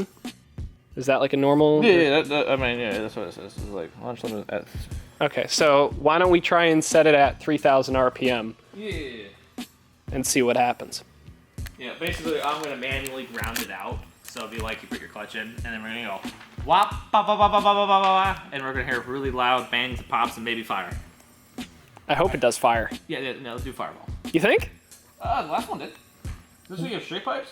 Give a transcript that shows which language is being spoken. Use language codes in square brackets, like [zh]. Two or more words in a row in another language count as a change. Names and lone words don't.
[en] Is that like a normal? Yeah, that's what it says. It's like launch limit at. Okay, so why don't we try and set it at 3,000 RPM? Yeah. And see what happens. Yeah, basically, I'm gonna manually ground it out. So it'll be like you put your clutch in, and then we're gonna go wop, ba ba ba ba ba ba ba ba, and we're gonna hear really loud bangs, pops, and maybe fire. I hope it does fire. Yeah, no, let's do fireball. You think? The last one did. Does it have straight pipes?